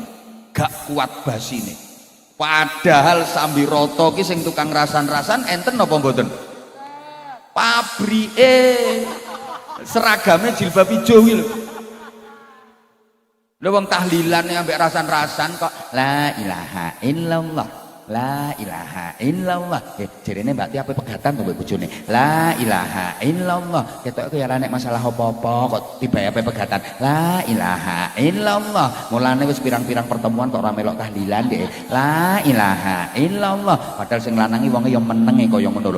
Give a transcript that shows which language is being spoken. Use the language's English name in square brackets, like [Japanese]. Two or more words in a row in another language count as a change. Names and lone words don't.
[Javanese] Gak kuat basine. Padahal Sambiroto ki sing tukang rasan-rasan enten apa mboten? Pabrike seragamnya jilbab ijo iki lho. Lha wong tahlilan ambek rasan-rasan kok [Arabic] la ilaha illallah. La ilaha illallah. [Javanese] Jarene Mbak Ti apa pegatan to mbek bojone. [Arabic] La ilaha illallah. [Javanese] Ketok ya ora nek masalah apa-apa kok tiba apa pegatan. [Arabic] La ilaha illallah. [Javanese] Mulane wis pirang-pirang pertemuan kok ora melok tahlilan dhek. [Arabic] La ilaha illallah. [Javanese] Padahal sing lanangi wonge ya menenge kaya ngono lho.